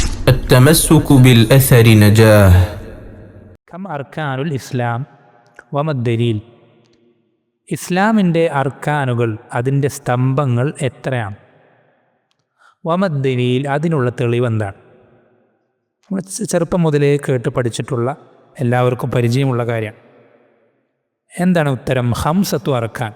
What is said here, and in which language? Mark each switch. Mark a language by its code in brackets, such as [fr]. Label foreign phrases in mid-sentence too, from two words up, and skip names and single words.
[ar] التمسك بالأثر نجاه. كم أركان الإسلام وما الدليل? [ml] ഇസ്ലാമിൻ്റെ അർക്കാനുകൾ, അതിൻ്റെ സ്തംഭങ്ങൾ എത്രയാണ്? വമദ്ദലീൽ, അതിനുള്ള തെളിവെന്താണ്? നമ്മൾ ചെറുപ്പം മുതലേ കേട്ട് പഠിച്ചിട്ടുള്ള, എല്ലാവർക്കും പരിചയമുള്ള കാര്യമാണ്. എന്താണ് ഉത്തരം? [ar] خمسة أركان.